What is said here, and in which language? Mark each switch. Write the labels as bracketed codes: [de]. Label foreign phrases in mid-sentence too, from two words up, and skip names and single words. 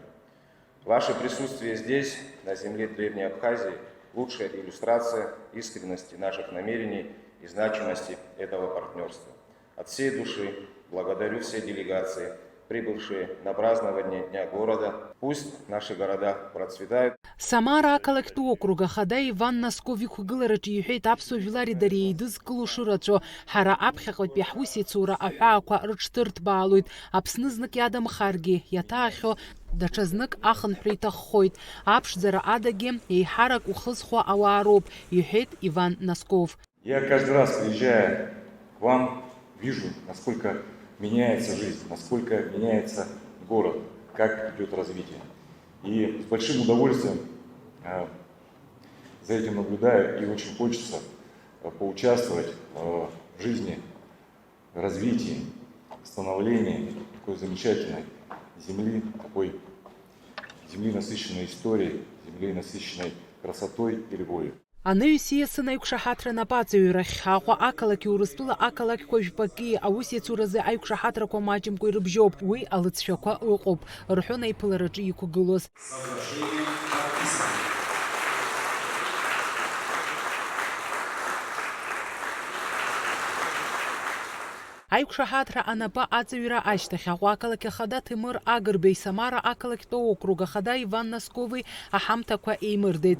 [ru] Ваше присутствие здесь, на земле Древней Абхазии, лучшая иллюстрация искренности наших намерений и значимости этого партнерства. От всей души благодарю все делегации, прибывшие на празднование Дня города. Пусть наши города процветают. [ab] Самара ақалақьтә округ ахада Иван Носков иқәгылараҿы иҳәеит, аԥсуа жәлари дареи еидызкыло шырацәо, ҳара аԥхьаҟатәи ҳусеицура аҳәаақәа рыҽҭырҭбаалоит. Аԥсны знык иадамхаргьы, иаҭаахьоу даҽазнык ахынҳәра иҭаххоит. Аԥшӡара адагьы еиҳарак ухызхуа ауаа роуп, иҳәеит Иван Носков. [ru] Я каждый раз, приезжая к вам, вижу, насколько меняется жизнь, насколько меняется город, как идет развитие. И с большим удовольствием за этим наблюдаю, и очень хочется поучаствовать в жизни, развитии, становлении такой замечательной земли, такой земли, насыщенной историей, земли, насыщенной красотой и любовью. [ab] Анаҩсиасын аиқәшаҳаҭра напаҵаҩрахь Аҟәа ақалақьи Урыстәыла ақалақьқәа жәпаки аусеицуразы аиқәшаҳаҭрақәа маҷымкәа ирыбжьоуп. Уи алыҵшәақәа ыҟоуп, рҳәон аиԥылараҿы иқәгылоз. Аиқәшаҳаҭра анапы аҵаҩра ашьҭахь Аҟәа ақалақь ахада Ҭемыр Агрбеи, Самара ақалақьтә округ ахада Иван Носкови аҳамҭақәа еимырдеит.